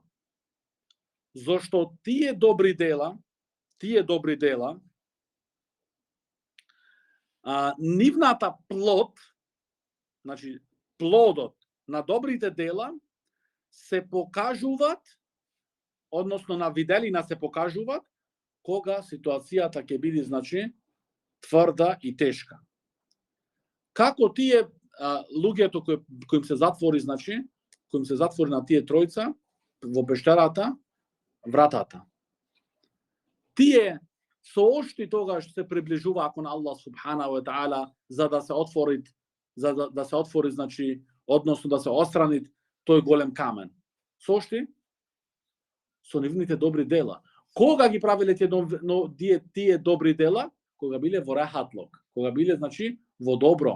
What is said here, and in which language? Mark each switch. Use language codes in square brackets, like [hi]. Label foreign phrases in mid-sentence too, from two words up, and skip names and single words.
[mk] Зошто тие добри дела, нивната плод, значи плодот на добрите дела се покажуваат, односно на виделина се покажуваат кога ситуацијата ќе биде значи тврда и тешка. Како тие луѓето кои им се затвори, значи, кои им се затвори на тие тројца во пештерата вратата. Тие со ошти тогаш се приближува кон [ar] الله سبحانه وتعالى [mk] за да се отвори, значи, односно да се отстрани тој голем камен. Со ошти? Со нивните добри дела. Кога ги правиле тие добри дела? Кога биле во рахатлок, кога биле, значи, во добро.